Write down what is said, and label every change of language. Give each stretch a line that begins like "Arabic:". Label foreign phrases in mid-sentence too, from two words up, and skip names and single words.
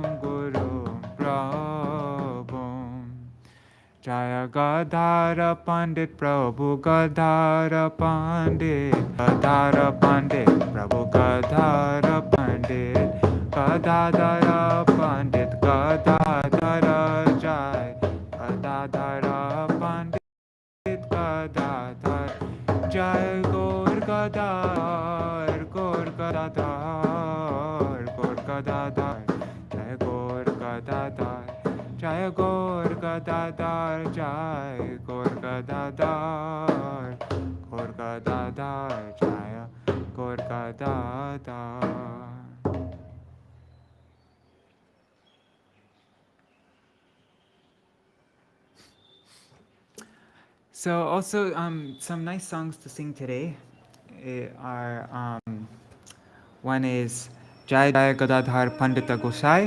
Sanskrit: Gurum Prabhum Jaya Gadādhara Pandit Prabhu Gadādhara Pandit Gadādhara Pandit Prabhu Gadādhara Pandit Gadādhara Pandit Gadādhara Jai Gadādhara Pandit Gadādhara Jai Gaur Gadādhar Gaur Gadādhar Gaur Gadādhar Jai Gaur Gadādhar Jai Gaur Gadādhar Jai Gaur Gadādhar Gaur Gadādhar Jai Gaur Gadādhar.
English: So also some nice songs to sing today are one is Jai Jai Gadādhar Paṇḍita Gosai.